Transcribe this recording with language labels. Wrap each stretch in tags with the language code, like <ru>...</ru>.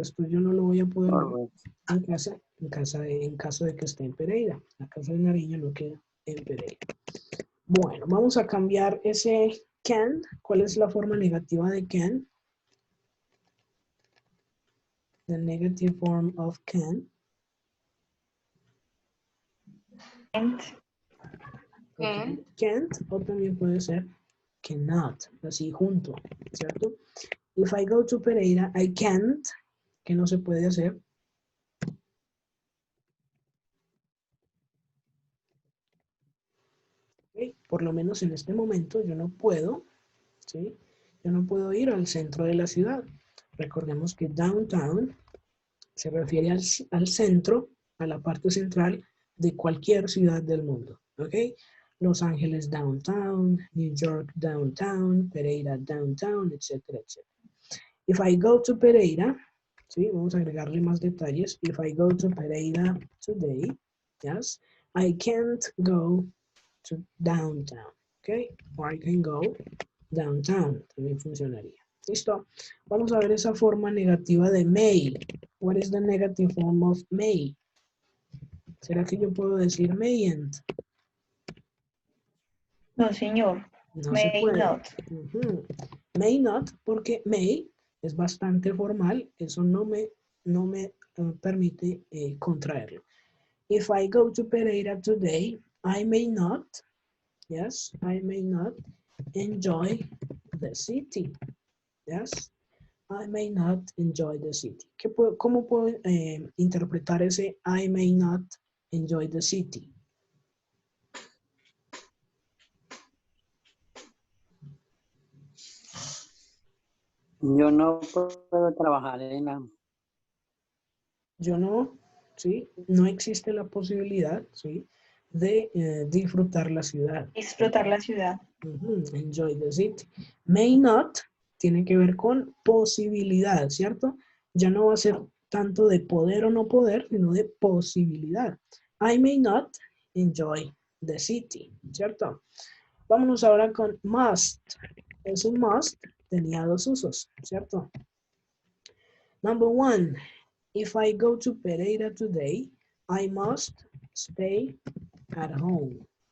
<es>Esto yo no lo voy a poder ver Correcto. en caso de que esté en Pereira. La casa de Nariño no queda en Pereira. Bueno, vamos a cambiar ese can. ¿Cuál es la forma negativa de can?</es> <en>The negative form of can. Okay.</en> <es>Can't, o también puede ser cannot, así junto, ¿cierto?</es> <en>If I go to Pereira, I can't,</en> <es>que no se puede hacer. Okay. Por lo menos en este momento yo no puedo, ¿sí? Yo no puedo ir al centro de la ciudad. Recordemos que downtown Se refiere al centro, a la parte central de cualquier ciudad del mundo. ¿Ok? Los Ángeles downtown, New York downtown, Pereira downtown, etcétera, etcétera.</es> <en>If I go to Pereira,</en> <es>¿sí? Vamos a agregarle más detalles.</es> <en>If I go to Pereira today, yes, I can't go to downtown, ¿ok? Or I can go downtown,</en> <es>también funcionaría. ¿Listo? Vamos a ver esa forma negativa de may.</es> <en>What is the negative form of may?</en> <es>¿Será que yo puedo decir mayn't? No, señor. No se</es> <en>May</en> <es>puede.</es> <en>not.</en> <es>May not, porque may es bastante formal, eso no me permite contraerlo.</es> <en>If I go to Pereira today, I may not, yes, I may not enjoy the city. Yes, I may not enjoy the city.</en> <es>¿Cómo puedo interpretar ese</es> <en>I may not enjoy the city?</en> <es>Yo no puedo trabajar en la... Yo no, ¿sí? No existe la posibilidad, ¿sí? De disfrutar la ciudad. Disfrutar la ciudad.</es> <en>Enjoy the city.</en> <es>May not tiene que ver con posibilidad, ¿cierto? Ya no va a ser tanto de poder o no poder, sino de posibilidad.</es> <en>I may not enjoy the city, ¿cierto?</en> <es>Vámonos ahora con must. Ese must tenía dos usos, ¿cierto?</es> <en>Number one, if I go to Pereira today, I must stay at home.</en>